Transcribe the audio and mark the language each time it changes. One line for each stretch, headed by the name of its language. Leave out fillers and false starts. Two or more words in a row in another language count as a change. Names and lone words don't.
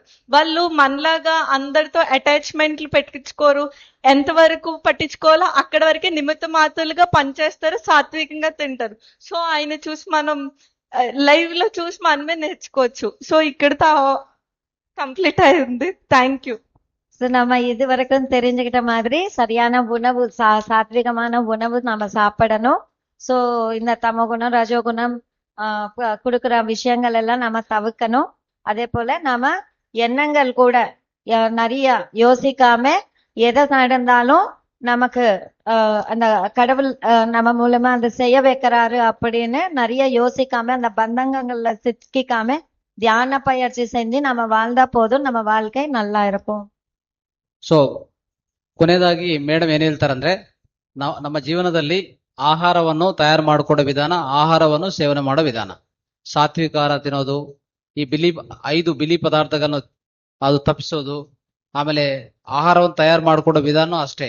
Telugu: వాళ్ళు మనలాగా అందరితో అటాచ్మెంట్లు పెట్టించుకోరు, ఎంతవరకు పట్టించుకోవాలో అక్కడ వరకే నిమిత్త మాత్రులుగా పనిచేస్తారు, సాత్వికంగా తింటారు. సో ఆయన చూసి మనం లైవ్ లో చూసి మనమే నేర్చుకోవచ్చు. సో ఇక్కడతో కంప్లీట్ అయింది.
English: Thank you.
Tamil: ஸோ நம்ம இது வரைக்கும் தெரிஞ்சுக்கிட்ட மாதிரி சரியான உணவு, சாத்விகமான உணவு நம்ம சாப்பிடணும். ஸோ இந்த தமோகுணம் ரஜோகுணம் கொடுக்குற விஷயங்கள் எல்லாம் நம்ம தவிர்க்கணும். அதே போல நாம எண்ணங்கள் கூட நிறைய யோசிக்காம எதை நடந்தாலும் நமக்கு அந்த கடவுள் நம்ம மூலமா அதை செய்ய வைக்கிறாரு அப்படின்னு நிறைய யோசிக்காம அந்த பந்தங்கங்கள்ல சிக்கிக்காம தியான பயிற்சி செஞ்சு நம்ம வாழ்ந்தா போதும், நம்ம வாழ்க்கை நல்லா இருக்கும்.
Kannada: ಸೊ ಕೊನೆಯದಾಗಿ ಮೇಡಮ್ ಏನ್ ಹೇಳ್ತಾರಂದ್ರೆ, ನಾವು ನಮ್ಮ ಜೀವನದಲ್ಲಿ ಆಹಾರವನ್ನು ತಯಾರು ಮಾಡಿಕೊಡೋ ವಿಧಾನ, ಆಹಾರವನ್ನು ಸೇವನೆ ಮಾಡೋ ವಿಧಾನ, ಸಾತ್ವಿಕ ಆಹಾರ ತಿನ್ನೋದು, ಈ 5 ಬಿಳಿ ಪದಾರ್ಥಗಳನ್ನು ಅದು ತಪ್ಪಿಸೋದು, ಆಮೇಲೆ ಆಹಾರವನ್ನು ತಯಾರು ಮಾಡಿಕೊಡೋ ವಿಧಾನ ಅಷ್ಟೇ.